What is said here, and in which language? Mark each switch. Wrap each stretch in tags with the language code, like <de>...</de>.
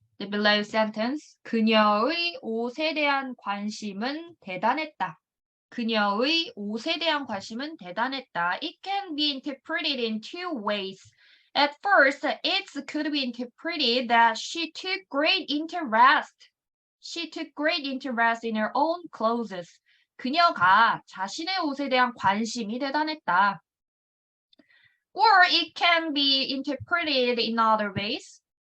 <en>The below sentence,</en> <ko>그녀의 옷에 대한 관심은 대단했다. 그녀의 옷에 대한 관심은 대단했다.</ko> <en>It can be interpreted in 2 ways. At first, it could be interpreted that she took great interest. She took great interest in her own clothes.</en> <ko>그녀가 자신의 옷에 대한 관심이 대단했다.</ko> <en>Or it can be interpreted in other ways.</en>